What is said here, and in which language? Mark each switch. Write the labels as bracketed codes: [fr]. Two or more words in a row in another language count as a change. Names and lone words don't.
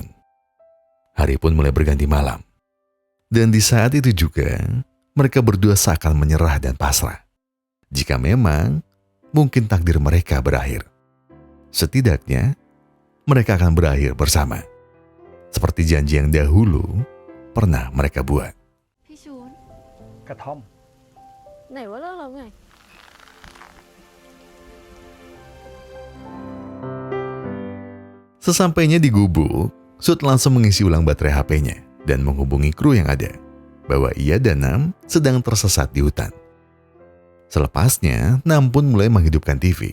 [id] Hari pun mulai berganti malam. Dan di saat itu juga, mereka berdua seakan menyerah dan pasrah. Jika memang mungkin takdir mereka berakhir. Setidaknya, mereka akan berakhir bersama. Seperti janji yang dahulu pernah mereka buat. [th] พี่ชูน กระท่อม ไหนว่าเลิกแล้วไง [id] Sesampainya di gubuk, Sud langsung mengisi ulang baterai HP-nya dan menghubungi kru yang ada bahwa ia dan Nam sedang tersesat di hutan. Selepasnya, Nam pun mulai menghidupkan TV.